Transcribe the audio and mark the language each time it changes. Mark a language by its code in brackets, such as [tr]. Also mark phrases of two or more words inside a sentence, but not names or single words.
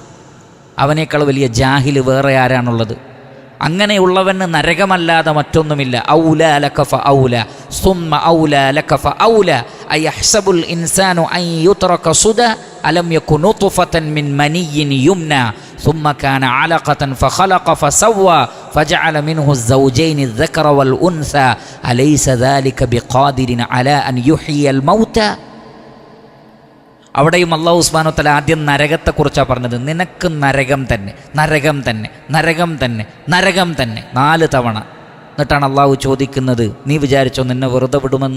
[ml] അവനേക്കാൾ വലിയ ജാഹില് വേറെ ആരാണുള്ളത്? അങ്ങനെയുള്ളവന് നരകമല്ലാതെ മറ്റൊന്നുമില്ല. [ar] أولى لك فأولى ثم أولى لك فأولى أيحسب الإنسان أن يترك سدى ألم يكن نطفة من مني يمنى ثم كان علقة فخلق فسوى فجعل منه الزوجين الذكر والأنثى അലൈസ ذلك بقادر على أن يحيي الموتى. [ml] അവിടെയും അല്ലാഹു [ar] سبحانه وتعالى [ml] ആദ്യം നരകത്തെക്കുറിച്ചാണ് പറഞ്ഞത്. നിനക്ക് നരകം തന്നെ, നരകം തന്നെ, നരകം തന്നെ, നരകം തന്നെ 4 തവണ. എന്നിട്ടാണ് അള്ളാഹു ചോദിക്കുന്നത്, നീ വിചാരിച്ചോ നിന്നെ വെറുതെ വിടുമെന്ന്?